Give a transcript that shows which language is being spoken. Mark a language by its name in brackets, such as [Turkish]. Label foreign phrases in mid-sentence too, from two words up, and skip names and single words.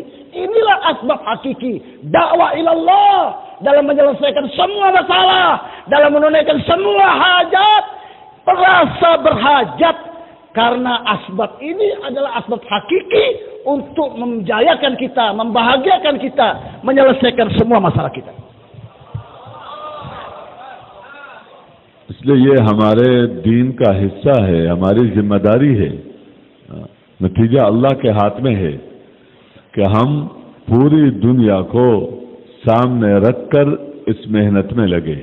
[Indonesian] Inilah asbab hakiki dakwah ilallah, dalam menyelesaikan semua masalah, dalam menunaikan semua hajat. Merasa berhajat karena asbab ini adalah asbab hakiki untuk menjayakan kita, membahagiakan kita, menyelesaikan semua masalah kita. [Hindi] इसलिए ये हमारे दीन का हिस्सा है, हमारी जिम्मेदारी है। नतीजा अल्लाह के हाथ में है कि हम पूरी दुनिया को सामने रखकर इस मेहनत में लगे।